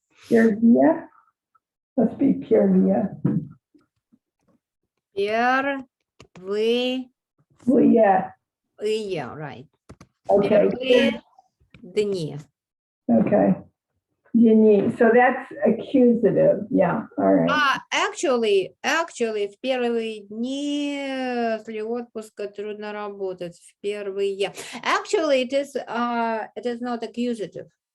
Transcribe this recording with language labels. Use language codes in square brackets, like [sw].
[en] Pierre Via? Must be Pierre Via. Pierre, we, Yeah, yeah, right. okay, Pierre, Denis. okay. Denis, so that's accusative, yeah, all right. [ru] Actually, в первые дни после отпуска трудно работать. В первые. [en] Actually, it is not accusative.